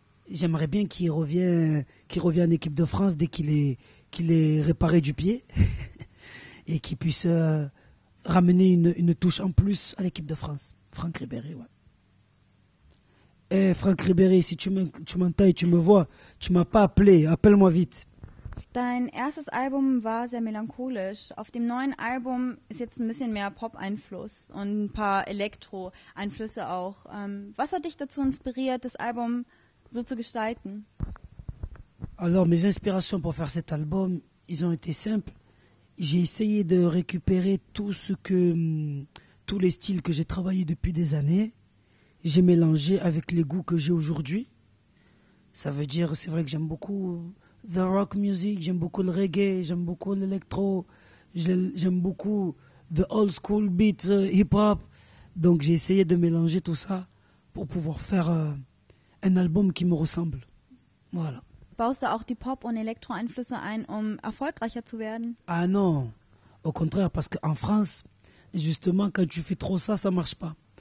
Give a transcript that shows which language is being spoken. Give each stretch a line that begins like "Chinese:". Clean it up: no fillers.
French: J'aimerais bien qu'il revienne en équipe de France dès qu'il est réparé du pied et qu'il puisse ramener une touche en plus à l'équipe de France. Franck Ribéry, ouais. Franck Ribéry, si tu m'entends et tu me vois, tu m'as pas appelé, appelle-moi vite.
German: Dein erstes Album war sehr melancholisch. Auf dem neuen Album ist jetzt ein bisschen mehr Pop-Einfluss und ein paar Elektro-Einflüsse auch. Was hat dich dazu inspiriert, das Album so zu gestalten?
French: Alors, mes inspirations pour faire cet album, ils ont été simples. J'ai essayé de récupérer tous les styles que j'ai travaillés depuis des années. J'ai mélangé avec les goûts que j'ai aujourd'hui. Ça veut dire, c'est vrai que j'aime beaucoup
English: the rock music,
French: j'aime beaucoup le reggae, j'aime beaucoup l'électro, j'aime beaucoup
English: the old school beat hip-hop.
French: Donc j'ai essayé de mélanger tout ça pour pouvoir faire un album qui me ressemble. Voilà.
German: Baust du auch die Pop- und Elektro-Einflüsse ein, um erfolgreicher zu werden?
French: Ah non, au contraire, parce qu'en France, justement, quand tu fais trop ça, ça marche pas.